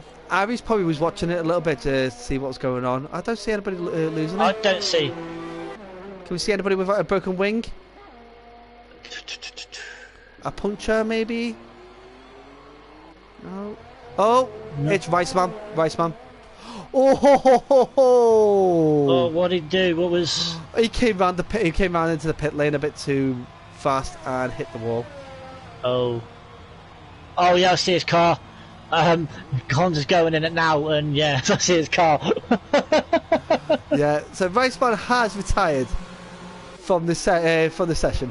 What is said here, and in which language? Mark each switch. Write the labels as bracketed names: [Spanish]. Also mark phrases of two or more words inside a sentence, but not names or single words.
[English] Ari's probably was watching it a little bit to see what's going on. I don't see anybody losing it. I don't see. Can we see anybody with a broken wing? A puncture, maybe? No. Oh, no. It's Riceman. Oh, ho, ho, ho, ho. Oh, what did he do? What was? He came round the pit. He came round into the pit lane a bit too fast and hit the wall. Oh yeah, I see his car. Cons is going in it now, and yeah, I see his car. Yeah, so Riceman has retired from the session.